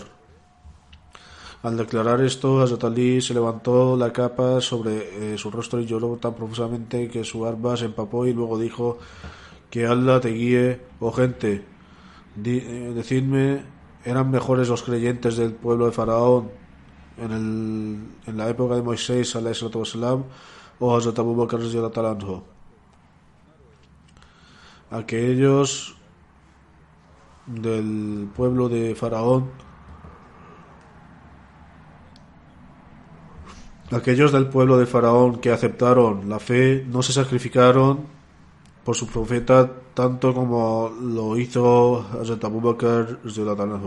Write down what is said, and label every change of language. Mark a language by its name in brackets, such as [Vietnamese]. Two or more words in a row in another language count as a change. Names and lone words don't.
[Spanish] Al declarar esto, Hazrat Ali se levantó la capa sobre su rostro y lloró tan profusamente que su barba se empapó, y luego dijo: que Allah te guíe, oh gente, decidme, ¿eran mejores los creyentes del pueblo de Faraón en la época de Moisés [Arabic] عليه السلام [Spanish] o Hazrat Abu Bakr [Arabic] رضي الله عنه? [Spanish] Aquellos del pueblo de Faraón, que aceptaron la fe, no se sacrificaron por su profeta tanto como lo hizo Hazrat Abu Bakr [Arabic] رضي الله عنه.